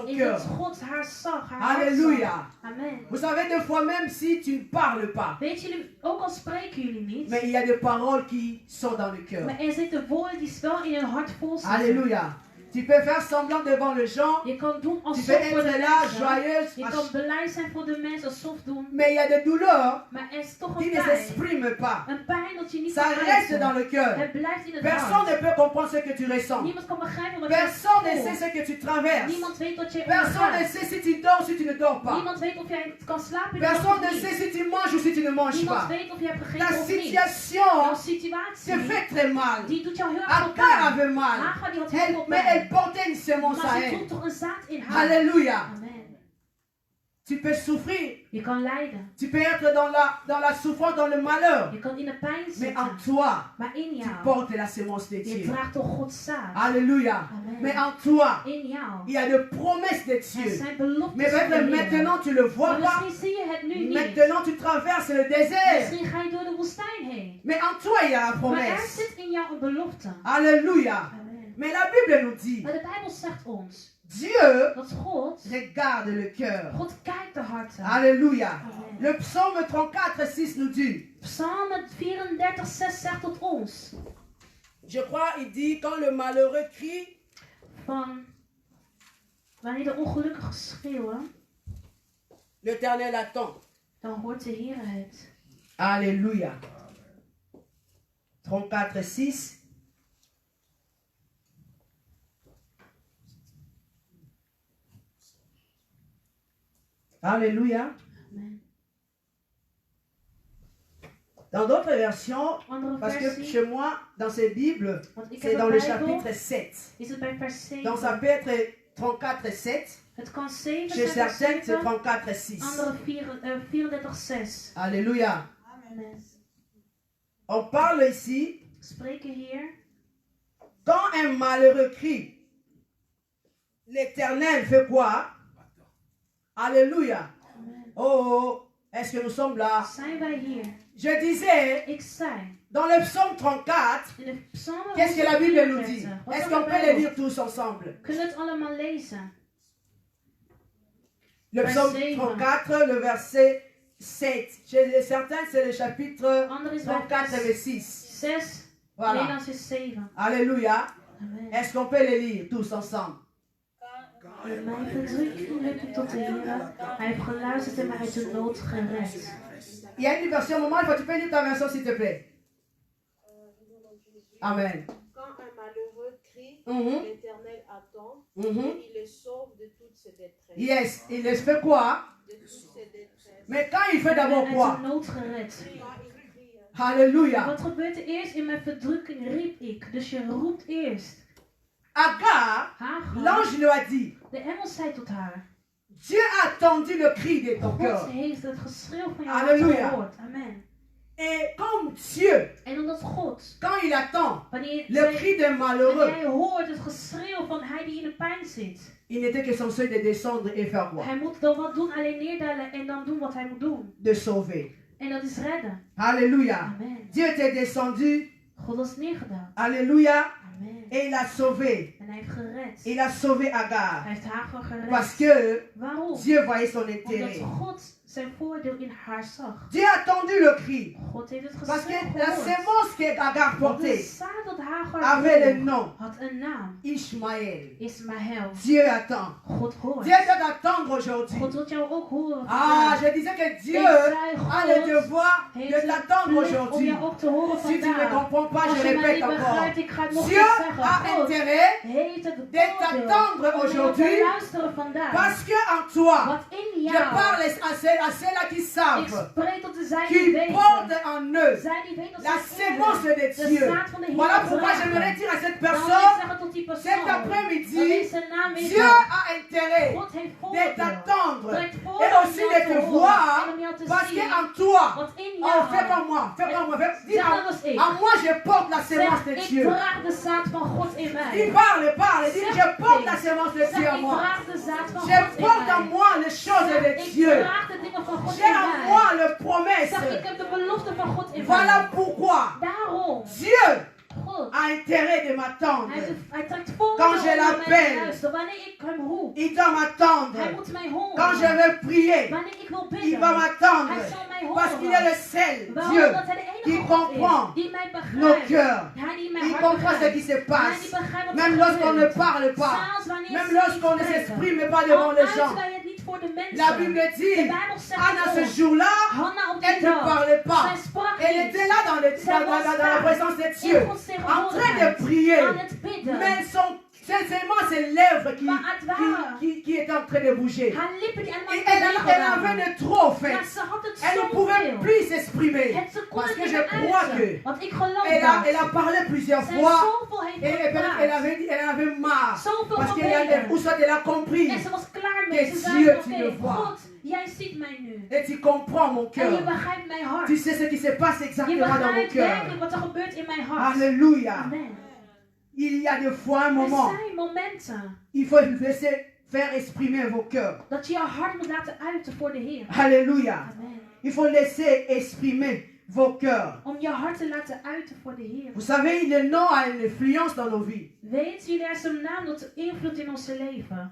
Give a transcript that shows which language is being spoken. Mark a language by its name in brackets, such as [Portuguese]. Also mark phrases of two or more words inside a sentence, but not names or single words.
[Dutch] is [French] cœur. [Dutch] dat God haar zag, haar hart [French] Alléluia. [Dutch] zag. [French] Amen. Vous savez, des fois, même si tu ne parles pas, [Dutch] Weet jullie, ook al spreken jullie niet, [French] mais il y a des paroles qui sont dans le cœur. [Dutch] maar er zitten woorden die wel in hun hart vol zitten. [French] Alléluia. Tu peux faire semblant devant les gens. [Dutch] Je kan doen [French] Tu [Dutch] alsof [French] peux [Dutch] voor de [French] être là, [Dutch] mensen. [French] joyeuse. [Dutch] Je kan blij zijn voor de mensen, alsof doen. [French] Mais il y a des douleurs [Dutch] Maar er is toch [French] qui [Dutch] een [French] ne [Dutch] pijn. [French] s'expriment pas. [Dutch] Een pijn dat je niet [French] Ça [Dutch] kan [French] reste dans [Dutch] uiten. [French] le cœur. [Dutch] Het blijft in het [French] Personne [Dutch] hart. [French] ne peut comprendre ce que tu ressens. [Dutch] Niemand kan begrijpen wat [French] Personne [Dutch] je [French] ne sait [Dutch] voelt. [French] ce que tu traverses. [Dutch] Niemand weet wat je [French] Personne ne [Dutch] ondergaat. [French] sait si tu dors ou si tu ne dors pas. [Dutch] Niemand weet of jij kan slapen in de [French] Personne [Dutch] nacht [French] ne [Dutch] of [French] sait [Dutch] niet. [French] si tu manges ou si tu ne manges [Dutch] Niemand [French] pas. [Dutch] weet of je hebt [French] Ta [Dutch] gegeten of niet. [French] situation [Dutch] Jouw [French] te [Dutch] situatie, [French] fait très mal. [Dutch] die doet jou heel erg veel [French] Agar [Dutch] pijn. [French] avait mal. [Dutch] Hagar die had heel veel [French] Mais elle [Dutch] pijn. [French] portait une sémence [Dutch] Maar [French] à [Dutch] ze [French] elle. [Dutch] droeg toch een zaad in haar. [French] Alléluia. Amen. Tu peux souffrir. [Dutch] Je kan lijden. [French] Tu peux être dans la souffrance, dans le malheur. [Dutch] Je kan in de pijn [French] Mais en [Dutch] zitten. [French] toi, [Dutch] Maar in [French] tu [Dutch] jou, [French] portes la sémence de [Dutch] je [French] Dieu. [Dutch] draagt toch Gods zaad. [French] Alléluia. Amen. Mais en toi, [Dutch] In jou. [French] il y a des promesses de [Dutch] Er [French] Dieu. [Dutch] zijn beloftes [French] Mais [Dutch] van de [French] peut-être [Dutch] Heer. [French] maintenant tu le vois [Dutch] Maar [French] pas. [Dutch] misschien zie je het nu niet. [French] Maintenant tu traverses le désert. [Dutch] Misschien ga je door de woestijn heen. [French] Mais en toi, il y a la [Dutch] Maar er [French] promesse. [Dutch] zit in jou een belofte. [French] Alléluia. Amen. Mais la Bible nous dit, [Dutch] Maar de Bijbel zegt ons. [French] Dieu [Dutch] dat God, [French] regarde le cœur. [Dutch] God kijkt de harten. [French] Alléluia. Amen. Le psaume 34, 6 nous dit, [Dutch] Psalm 34, 6 zegt tot ons. [French] je crois, il dit, quand le malheureux crie, [Dutch] Van wanneer de ongelukkigen schreeuwen, [French] l'Éternel attend. [Dutch] dan hoort de Heer het. [French] Alléluia. 34, 6. Alléluia. Amen. Dans d'autres versions, [Dutch] Andere [French] parce que [Dutch] versie, [French] chez moi, dans ces Bibles, [Dutch] want ik [French] c'est [Dutch] heb [French] dans [Dutch] een [French] le [Dutch] Bijbel, [French] chapitre 7. [Dutch] is het bij vers 7. [French] Donc ça peut être 34, 7. [Dutch] Het kan 7 [French] Chez [Dutch] zijn, vers [French] certains, c'est [Dutch] 7. 34, 6. Andere 34, 6. [French] Alléluia. Amen. On parle ici, Spreken hier. quand un malheureux crie, l'Éternel fait quoi? Alléluia. Amen. Oh, est-ce que nous sommes là? [Dutch] Zijn wij hier? [French] Je disais, [Dutch] Ik zei. [French] dans le psaume 34, [Dutch] In de Psalmen [French] qu'est-ce que la Bible nous dit? [Dutch] 134. Wat [French] Est-ce [Dutch] zegt [French] qu'on [Dutch] de [French] peut les [Dutch] Bijbel? [French] lire tous ensemble? [Dutch] Kunnen we het allemaal lezen? [French] Le [Dutch] Vers [French] psaume [Dutch] 7. [French] 34, le verset 7. Chez certains, c'est le chapitre [Dutch] Ander is bij 34, vers [French] verset 6. [Dutch] 6. [French] Voilà. [Dutch] Nederlands is 7. [French] Alléluia. Amen. Est-ce qu'on peut les lire tous ensemble? [Dutch] In mijn verdrukking riep ik tot de Heer. Hij heeft geluisterd en mij uit de nood gered. [French] Il y a une version, maman, tu peux lire ta version s'il te plaît. Amen. Quand un malheureux crie, Mhm. l'Éternel attend Mhm. et il le sauve de toutes ses détresses. Yes, il les fait quoi? De toutes ses détresses. Mais quand il fait [Dutch] Ik ben [French] d'abord [Dutch] uit [French] quoi? [Dutch] de nood gered. [French] Quand il crie, Alléluia. [Dutch] Wat gebeurt er eerst? In mijn verdrukking riep ik. Dus je roept eerst. [French] Agar, [Dutch] Hagar, [French] l'ange lui a dit, [Dutch] de engel zei tot haar. [French] Dieu a entendu le cri de ton [Dutch] God [French] cœur. [Dutch] heeft het geschreeuw van je hart Halleluja. gehoord. [French] Amen. Et comme Dieu, [Dutch] En omdat God, [French] quand il attend [Dutch] wanneer [French] le cri des malheureux, [Dutch] jij hoort het geschreeuw van hij die in de pijn zit. [French] il n'était que censé de descendre et faire quoi? [Dutch] Hij moet dan wat doen, alleen neerdalen en dan doen wat hij moet doen. [French] De sauver. [Dutch] En dat is redden. [French] Alléluia. Amen. Dieu était descendu. [Dutch] God is neergedaan. [French] Alléluia. Amen. Et il a sauvé. [Dutch] En hij heeft gered. [French] Il a sauvé Agar. [Dutch] Hij heeft Hagar gered. [French] Parce que [Dutch] Waarom? [French] Dieu voyait son [Dutch] Omdat [French] intérêt. [Dutch] God zijn voordeel in haar zag. [French] Dieu a entendu le cri. [Dutch] God heeft het [French] Parce que [Dutch] geschreeuw [French] la [Dutch] gehoord. [French] sémence que Agar [Dutch] Want de [French] portait [Dutch] zaad dat Hagar [French] avait le [Dutch] droeg, [French] nom [Dutch] had een naam. [French] Ishmaël. [Dutch] Ismaël. [French] Dieu attend. [Dutch] God hoort. [French] Dieu doit attendre aujourd'hui. [Dutch] God wil jou ook horen. [French] Ah, [Dutch] vandaag. [French] je disais que Dieu [Dutch] Ik zei, [French] a le [Dutch] God [French] devoir [Dutch] heeft [French] de [Dutch] het [French] t'attendre [Dutch] plicht om [French] aujourd'hui. [Dutch] jou ook te horen [French] Si tu ne [Dutch] vandaag. [French] comprends pas, [Dutch] Als [French] je [Dutch] je mij [French] répète [Dutch] niet [French] encore. [Dutch] begrijpt, ik ga het nog [French] Dieu [Dutch] eens zeggen. [French] a [Dutch] God [French] intérêt [Dutch] heeft het [French] de t'attendre [Dutch] voordeel om jou [French] aujourd'hui [Dutch] te luisteren vandaag. [French] parce que en toi, [Dutch] Wat in [French] je [Dutch] jou, [French] parle à ceux-là qui [Dutch] ik [French] savent, [Dutch] spreek tot de zij [French] qui [Dutch] die weten. [French] portent en eux [Dutch] Zij die weten dat [French] la [Dutch] zij [French] sémence [Dutch] eren [French] de Dieu. [Dutch] zaad van de Heer [French] Voilà pourquoi [Dutch] dragen. [French] j'aimerais dire à cette [Dutch] Dan wil ik [French] personne, [Dutch] zeggen tot die persoon, [French] cet [Dutch] dat [French] après-midi, [Dutch] deze namiddag, [French] Dieu a intérêt [Dutch] God heeft [French] de [Dutch] voordeel. [French] t'attendre [Dutch] Het [French] et [Dutch] voordeel [French] aussi [Dutch] om [French] de [Dutch] jou te te horen [French] voir [Dutch] en om jou te [French] parce [Dutch] zien. [French] qu'en toi, [Dutch] Want in [French] oh, [Dutch] jou, [French] fais comme moi, fais comme moi, dis [Dutch] zeg net als ik. [French] en moi je porte la sémence [Dutch] Zeg, [French] de [Dutch] ik [French] Dieu. [Dutch] draag de zaad van God in mij. [French] Dis parle, dis [Dutch] Zeg [French] je porte [Dutch] dit. [French] la sémence de [Dutch] Zeg, [French] Dieu en [Dutch] ik [French] moi. [Dutch] draag de zaad van [French] Je [Dutch] God in [French] porte en [Dutch] mij. [French] moi les choses de [Dutch] Ik [French] Dieu. [Dutch] draag de dingen van God [French] J'ai [Dutch] in [French] en [Dutch] mij. [French] moi les promesses. [Dutch] Zeg, ik heb de belofte van God in [French] Voilà [Dutch] mij. [French] pourquoi [Dutch] Daarom, [French] Dieu [Dutch] God, [French] a intérêt de m'attendre. [Dutch] hij trekt voordeel [French] Quand je [Dutch] om naar mij [French] l'appelle, [Dutch] te luisteren. Wanneer ik hem roep, [French] Il doit m'attendre. [Dutch] hij moet mij horen. [French] Quand je vais prier, [Dutch] Wanneer ik wil [French] il [Dutch] bidden, [French] va m'attendre. [Dutch] hij zal mij [French] Parce qu'il est [Dutch] horen. [French] le seul [Dutch] Waarom? [French] Dieu [Dutch] Omdat hij de [French] qui [Dutch] enige God [French] comprend [Dutch] is, die mij [French] nos [Dutch] begrijpt. [French] cœurs. [Dutch] Hij die mijn [French] Il [Dutch] hart [French] comprend ce [Dutch] begrijpt. [French] qui se [Dutch] Hij [French] passe. [Dutch] die begrijpt wat [French] Même [Dutch] er [French] lorsqu'on ne [Dutch] gebeurt. [French] parle pas. [Dutch] Zelfs wanneer [French] Même [Dutch] ze [French] lorsqu'on [Dutch] niet [French] ne [Dutch] spreken. [French] s'exprime pas devant les [Dutch] Al [French] gens. [Dutch] uiten wij het niet voor de mensen. [French] La Bible [Dutch] De [French] dit, [Dutch] Bijbel zegt [French] Anna ce [Dutch] ons, [French] jour-là, [Dutch] Hanna op [French] elle [Dutch] die [French] ne [Dutch] dag, [French] parlait pas. [Dutch] zij sprak [French] Elle [Dutch] niet. [French] était là dans la présence de Dieu, [Dutch] In Gods [French] en train de [Dutch] tegenwoordigheid, [French] prier. [Dutch] aan het bidden. [French] Mais sincèrement, ses lèvres [Dutch] Maar het waren [French] qui étaient en train de bouger. [Dutch] haar lippen die allemaal [French] Et [Dutch] in [French] elle [Dutch] beweging [French] avait [Dutch] waren. [French] de trop, en fait. [Dutch] Maar ze had het [French] Elle ne pouvait [Dutch] zoveel. [French] plus s'exprimer. [Dutch] Ze kon [French] Parce [Dutch] het [French] que [Dutch] niet [French] je [Dutch] meer [French] crois [Dutch] uiten. [French] que [Dutch] Want ik geloof [French] elle a [Dutch] dat. [French] parlé plusieurs [Dutch] Zij [French] fois. [Dutch] zoveel heeft [French] Et elle [Dutch] gepraat. [French] avait dit, elle en avait marre. [Dutch] Zoveel [French] Parce qu'elle [Dutch] gebeden. [French] ou soit elle a compris. [Dutch] En ze was klaar [French] Que [Dutch] mee. Ze zei, [French] Dieu, tu [Dutch] oké, [French] le vois. [Dutch] God, jij ziet mij nu. [French] Et tu comprends mon [Dutch] En je [French] cœur. [Dutch] begrijpt mijn hart. [French] Tu sais ce qui se passe [Dutch] Je [French] exactement dans mon [Dutch] begrijpt [French] cœur. [Dutch] werkelijk wat er gebeurt in mijn hart. [French] Alléluia. Amen. Il y a des fois un [Dutch] Er [French] moment, [Dutch] zijn momenten [French] il faut laisser faire exprimer vos cœurs. [Dutch] dat je je hart moet laten uiten voor de Heer. [French] Alléluia. Amen. Il faut laisser exprimer vos cœurs. [Dutch] Om je hart te laten uiten voor de Heer. [French] Vous savez, le nom a une influence dans nos vies. [Dutch] Weet jullie, er is een naam dat invloed in onze leven.